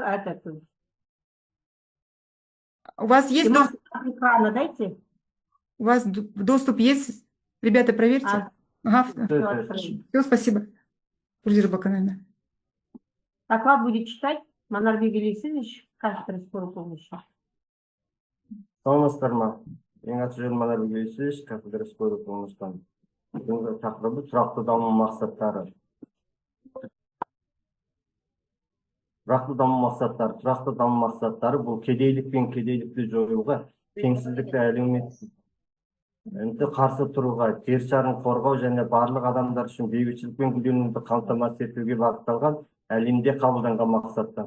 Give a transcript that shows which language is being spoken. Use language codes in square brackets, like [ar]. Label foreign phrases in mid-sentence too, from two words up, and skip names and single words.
[ru] У вас есть доступ? Экрана дайте. У вас доступ есть? Ребята, проверьте. Ага, все, спасибо. Доклад будет читать Манарбек Илюсизович, кафедра скорой помощи. [kk] Саламатсыздар ма? Ең аты жөнім Манарбек Илюсизович, [ru] кафедра скорой помощи. [kk] Бүгінгі тақырыбы тұрақты даму мақсаттары. Тұрақты даму мақсаттары бұл кедейлік пен кедейлікті жоюға, теңсіздікті әлеуметтік қарсы тұруға, жер шарын қорғау және барлық адамдар үшін бейбітшілік пен гүлденуді қамтамасыз етуге бағытталған әлемде қабылданған мақсаттар.